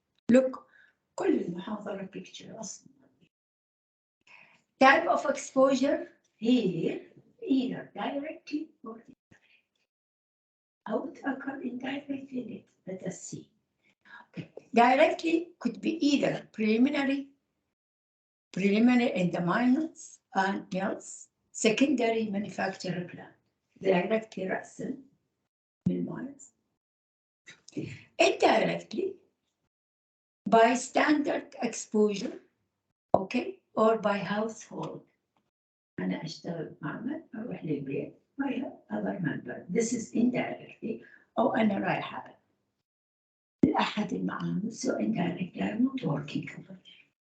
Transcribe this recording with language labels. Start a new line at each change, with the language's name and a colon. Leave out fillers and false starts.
English: Look,
Arabic: كل المحاضرة picture أصلا.
English: Type of exposure here, either directly or indirectly. How it occurs indirectly, let us see. Okay. Directly could be either preliminary in the mines and mills, secondary manufacturing plant, directly رأسا من mines. Indirectly, by standard exposure, okay, or by household.
Arabic: أنا أشتغل معمل أروح للبيت
English: I have other member. This is indirectly.
Arabic: أو أنا رايحة لأحد المعامل,
English: so indirectly I'm not working over there.